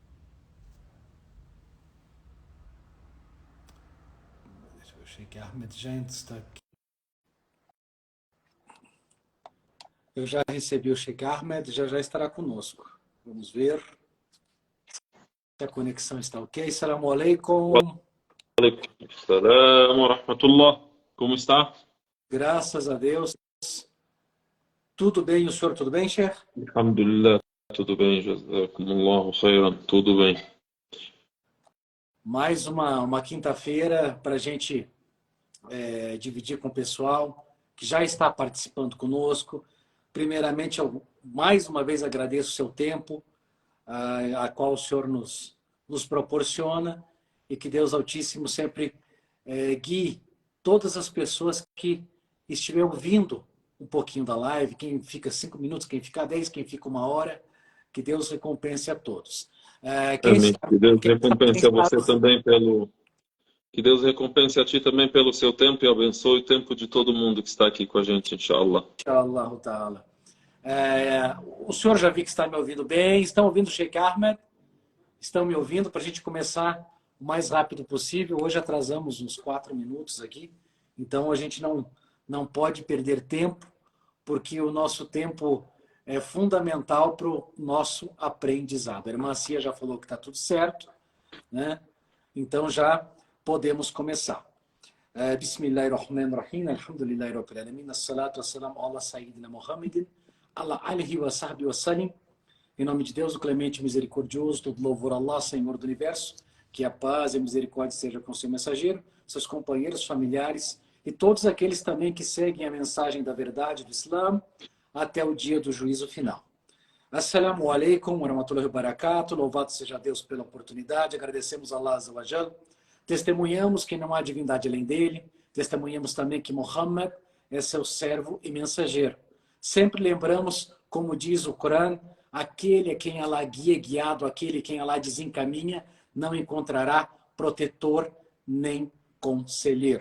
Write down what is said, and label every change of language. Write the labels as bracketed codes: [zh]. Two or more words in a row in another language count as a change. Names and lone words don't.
[pt] Deixa eu ver, Sheikh Ahmed já está aqui. Eu já recebi o Sheikh Ahmed, já estará conosco. Vamos ver se a conexão está ok. [ar] السلام عليكم. عليكم السلام ورحمة الله. [pt] Como está? Graças a Deus. Tudo bem, o senhor tudo bem, Sheikh? Alhamdulillah, tudo bem, [ar] جزاكم الله خيرا, [pt] tudo bem. Mais uma quinta-feira para a gente dividir com o pessoal que já está participando conosco. Primeiramente, eu mais uma vez agradeço o seu tempo, a qual o senhor nos proporciona, e que Deus Altíssimo sempre guie todas as pessoas que estiverem ouvindo um pouquinho da live, quem fica 5 minutos, quem fica 10, quem fica 1 hora, que Deus recompense a todos. Amém. Que Deus recompense a você também pelo... Que Deus recompense a ti também pelo seu tempo e abençoe o tempo de todo mundo que está aqui com a gente, inshallah. [ar] إن شاء الله تعالى. [pt] O senhor já vi que está me ouvindo bem. Estão ouvindo o Sheikh Ahmed? Estão me ouvindo? Para a gente começar o mais rápido possível. Hoje atrasamos uns 4 minutos aqui. Então a gente não pode perder tempo, porque o nosso tempo é fundamental para o nosso aprendizado. A irmã Cia já falou que está tudo certo, né? Então já podemos começar. [ar] بسم الله الرحمن الرحيم، الحمد لله رب العالمين، الصلاة والسلام على سيدنا محمد، على آله وصحبه وسلم. [pt] Em nome de Deus, o clemente e misericordioso, todo louvor a Allah, Senhor do universo, que a paz e a misericórdia seja com seu mensageiro, seus companheiros, familiares e todos aqueles também que seguem a mensagem da verdade do Islã até o dia do juízo final. [ar] السلام عليكم ورحمة الله وبركاته. [pt] Louvado seja Deus pela oportunidade. Agradecemos a Allah [ar] عز وجل. [pt] Testemunhamos que não há divindade além dele. Testemunhamos também que Muhammad é seu servo e mensageiro. Sempre lembramos, como diz o Corão, aquele a quem Allah guia, guiado, aquele a quem Allah desencaminha, não encontrará protetor nem conselheiro.